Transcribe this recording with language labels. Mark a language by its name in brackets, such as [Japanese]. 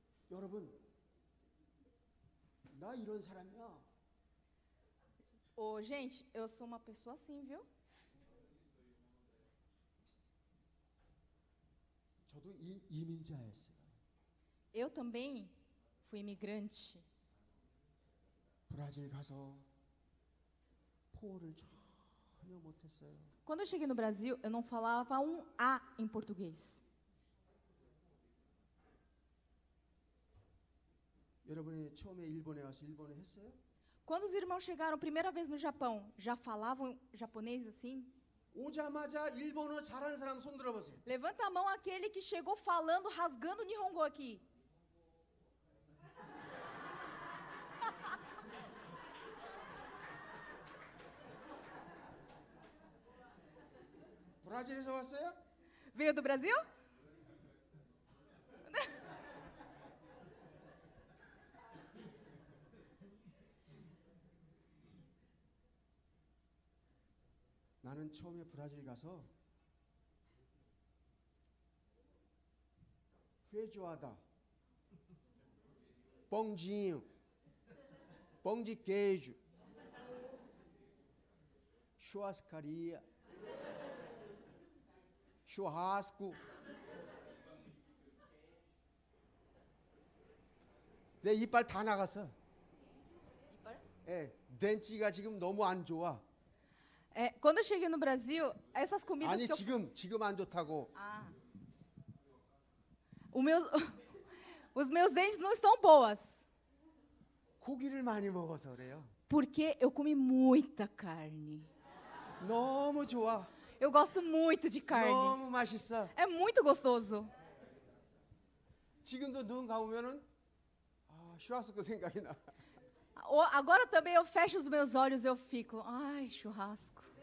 [Korean] 여러분, 나 이런 사람이야. [Portuguese] Ô, gente, eu sou uma pessoa assim, viu? [Korean] 저도 이민자였어요. [Portuguese] Eu também fui imigrante. [Korean] 브라질 가서 포를 전혀 못했어요. [Portuguese] Quando eu cheguei no Brasil, eu não falava um A em português. [Korean] 여러분이 처음에 일본에 와서 일본어 했어요? [Portuguese] Quando os irmãos chegaram primeira vez no Japão, já falavam japonês assim? [Korean] 오자마자 일본어 잘하는 사람 손 들어보세요. [Portuguese] Levanta a mão aquele que chegou falando, rasgando Nihongo aqui. [Korean] 브라질에서 왔어요? [Portuguese] Veio do Brasil? [Korean] 나는 처음에 브라질 가서 페조아다, 뻥진ho, [Portuguese] pão de queijo, churrascaria, churrasco. [Korean] 내 이빨 다 나갔어. 예, 덴치가 지금 너무 안 좋아. [Portuguese] Quando eu cheguei no Brasil, essas comidas [Korean] 아니 [Portuguese] que eu... [Korean] 지금 안 좋다고. Ah. [Portuguese] Os meus dentes não estão boas. [Korean] 고기를 많이 먹어서 그래요. [Portuguese] Porque eu comi muita carne. [Korean] 너무 좋아. [Portuguese] Eu gosto muito de carne. [Korean] 너무 맛있어. [Portuguese] É muito gostoso. [Korean] 지금도 눈 감으면은 슈라스코 생각이 나. [Portuguese] Agora também eu fecho os meus olhos e eu fico, ai, churrasco.